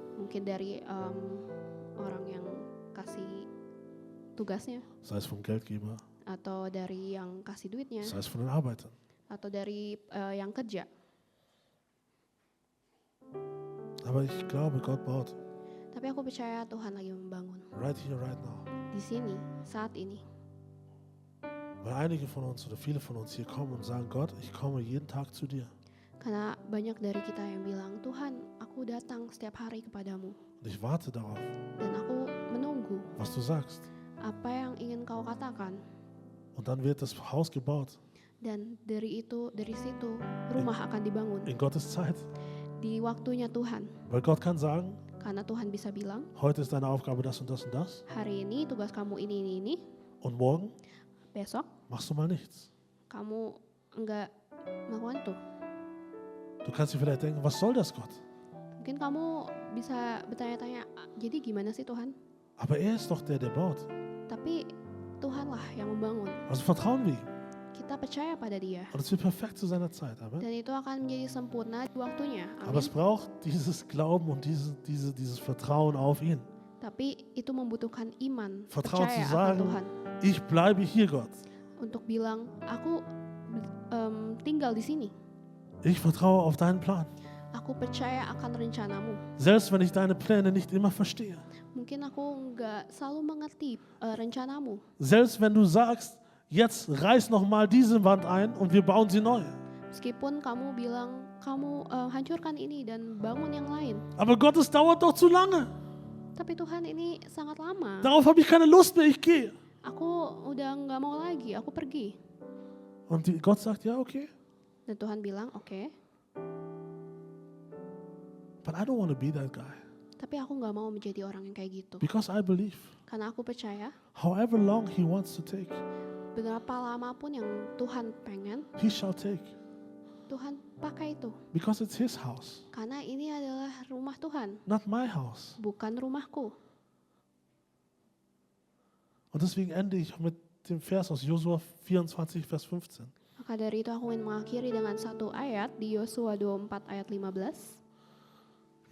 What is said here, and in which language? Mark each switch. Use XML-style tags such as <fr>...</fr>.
<id>Mungkin dari orang yang kasih tugasnya,</id> <de>sei es vom Geldgeber,</de> <id>atau dari yang kasih duitnya,</id> <de>sei es von den Arbeitern.</de> <id>atau dari yang kerja.</id> <de>Aber ich glaube, Gott baut.</de> <id>Tapi aku percaya Tuhan lagi membangun.</id> <en>Right here, right now.</en> <id>Di sini, saat ini.</id> <de>Weil einige von uns oder viele von uns hier kommen und sagen, Gott, ich komme jeden Tag zu dir.</de> <id>Karena banyak dari kita yang bilang, Tuhan, aku datang setiap hari kepadamu.</id> <de>Und ich warte darauf,</de> <id>Dan aku menunggu</id> <de>was du sagst.</de> <id>apa yang ingin kau katakan.</id> <de>Und dann wird das Haus gebaut.</de> <id>Dan dari situ, rumah akan dibangun.</id> <de>In Gottes Zeit.</de> <id>Di waktunya Tuhan.</id> <de>Weil Gott kann sagen,</de> <id>Karena Tuhan bisa bilang,</id> <de>heute ist deine Aufgabe das und das und das.</de> <id>hari ini tugas kamu ini.</id> <de>Und morgen</de> <id>Besok</id> <de>machst du mal nichts.</de> <id>kamu enggak melakukan itu.</id> <de>Du kannst dir vielleicht denken, was soll das, Gott?</de> <id>Mungkin kamu bisa bertanya-tanya, jadi gimana sih Tuhan?</id> <de>Aber er ist doch der baut.</de> <id>Tapi Tuhanlah yang membangun.</id> <de>Also vertrauen wir ihm.</de> <id>Kita percaya pada Dia.</id> <de>Und es wird perfekt zu seiner Zeit. Amen.</de> <id>Dan itu akan menjadi sempurna di waktunya.</id> <de>Aber es Amin. braucht dieses Glauben und dieses Vertrauen auf ihn.</de> <id>Tapi itu membutuhkan iman,</id> <de>Vertrauen zu</de> <id>percaya akan</id> <de>sagen,</de> <id>Tuhan.</id> <de>ich bleibe hier, Gott.</de> <id>Untuk bilang, aku tinggal di sini.</id> <de>Ich vertraue auf deinen Plan.</de> <id>Aku percaya akan rencanamu.</id> <de>Selbst wenn ich deine Pläne nicht immer verstehe.</de> <id>Mungkin aku nggak selalu mengerti rencanamu.</id> <de>Selbst wenn du sagst, jetzt reiß nochmal diese Wand ein und wir bauen sie neu.</de> <id>Meskipun kamu bilang, kamu hancurkan ini dan bangun yang lain.</id> <de>Aber Gott, es dauert doch zu lange.</de> <id>Tapi Tuhan, ini sangat lama.</id> <de>Darauf habe ich keine Lust mehr, ich gehe.</de> <id>Aku udah nggak mau lagi, aku pergi.</id> <de>Und Gott sagt, ja, okay.</de> <id>Dan Tuhan bilang, oke.</id> <en>But I don't want to be that guy.</en> <id>Tapi aku nggak mau menjadi orang yang kayak gitu.</id> <en>Because I believe,</en> <id>Karena aku percaya,</id> <en>however long he wants to take,</en> <id>berapa lama pun yang Tuhan pengen,</id> <en>he shall take.</en> <id>Tuhan pakai itu.</id> <en>Because it's his house,</en> <id>Karena ini adalah rumah Tuhan,</id> <en>not my house.</en> <id>bukan rumahku.</id> <de>Und deswegen ende ich mit dem Vers aus Josua 24, Vers 15.</de> <id>Maka dari itu aku ingin mengakhiri dengan satu ayat di Yosua 24 ayat 15.</id>